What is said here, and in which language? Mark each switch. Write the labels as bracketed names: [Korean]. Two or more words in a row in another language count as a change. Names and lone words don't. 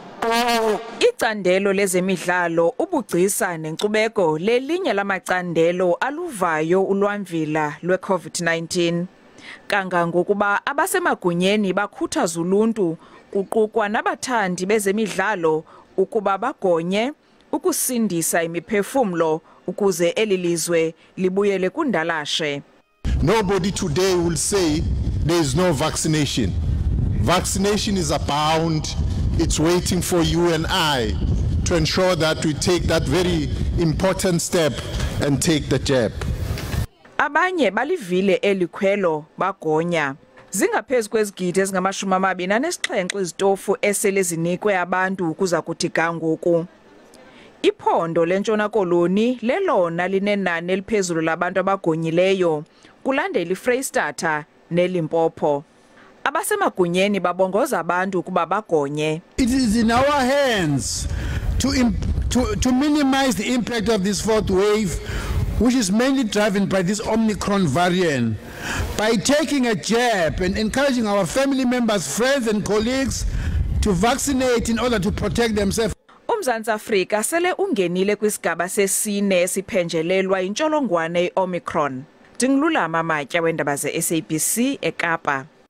[Xhosa] Icandelo lezemidlalo ubugcisa nenkcubeko lelinye lamacandelo aluvayo ulwamvila lwe-COVID-19. Kangangokuba abasemagunyeni bakhuthaza uluntu kuqukwa nabathandi bezemidlalo ukuba bagonye ukusindisa imiphefumlo ukuze elilizwe libuyele kundalashe. [English] Nobody today will say there is no vaccination. Vaccination is abound. It's waiting for you and I to ensure that we take that very important step and take the jab. [Xhosa] Abanye balivile elikhwelo bagonya. Zingaphezulu kwezigidi ezingama-27 izitofu esele zinikwe abantu ukuza kuthi ga ngoku. Iphondo lentshona koloni lelona linenani eliphezulu labantu abagonyileyo kulandela iFreystata neLimpopo. Abasemagunyeni babongoza abantu ukuba bagonye. [English] It is in our hands to minimize the impact of this fourth wave, which is mainly driven by this Omicron variant, by taking a jab and encouraging our family members, friends and colleagues to vaccinate in order to protect themselves. [Xhosa] UMzantsi Afrika sele ungenile kwisigaba sesine esiphenjelelwa intsholongwane iOmicron. Ndingululama Matya weendaba ze-SABC eKapa.